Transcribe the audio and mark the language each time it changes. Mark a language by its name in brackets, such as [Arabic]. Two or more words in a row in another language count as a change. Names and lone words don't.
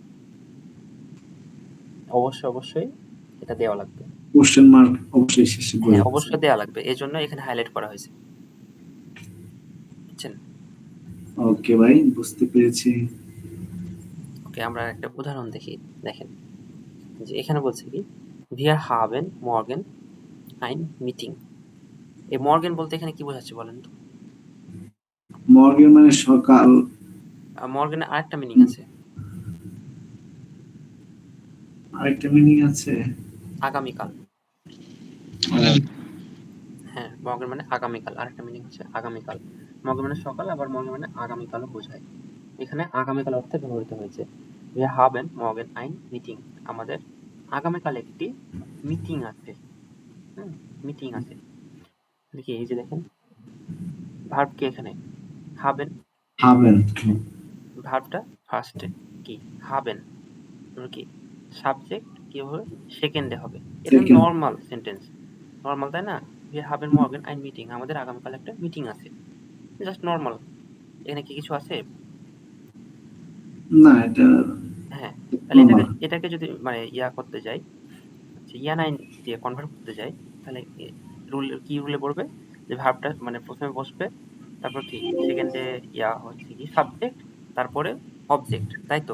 [Bangla] অবশ্যই এটা দেওয়া লাগবে। [English] question mark [Bangla] অবশ্যই শেষে বলে। হ্যাঁ অবশ্যই দেওয়া লাগবে, এই জন্য এখানে হাইলাইট করা হয়েছে, বুঝছেন? ওকে ভাই, বুঝতে পেরেছি। ওকে, আমরা একটা উদাহরণ দেখি, দেখেন যে এখানে বলছে কি [German] wir haben morgen ein Meeting। [Bangla] এই মর্গেন বলতে এখানে কি বোঝাচ্ছে বলেন তো? মর্গেন মানে সকাল। মর্গেনের আরেকটা মিনিং আছে, আরেকটা মিনিং আছে। আগামীকাল। হ্যাঁ মর্গেন মানে আগামীকাল, আরেকটা মিনিং হচ্ছে আগামীকাল। মর্গেন মানে সকাল, আবার মর্গেন মানে আগামীকালও বোঝায়। এখানে আগামীকাল অর্থে ব্যবহৃত হয়েছে। [German] wir haben morgen ein Meeting, [Bangla] আমাদের আগামীকাল একটি মিটিং আছে। মিটিং আছে দেখি, এই যে দেখেন ভার্ব কি এখানে হাবেন, হাবেন। ভার্বটা ফার্স্টে কি হাবেন, কি সাবজেক্ট কি হবে সেকেন্ডে হবে, এটা [English] normal sentence, [Bangla] নরমাল তাই না? [German] wir haben morgen ein Meeting, [Bangla] আমাদের আগামীকাল একটা মিটিং আছে, [English] just normal. [Bangla] এখানে কি কিছু আছে? না, এটা হ্যাঁ, তাহলে এটাকে যদি মানে করতে যাই, [German] ja nein [Bangla] দিয়ে কনভার্ট করতে যাই, তাহলে কি রুলে পড়বে, যে ভার্বটা মানে প্রথমে বসবে, তারপর কি সেকেন্ডে হচ্ছে কি সাবজেক্ট, তারপরে অবজেক্ট, তাই তো?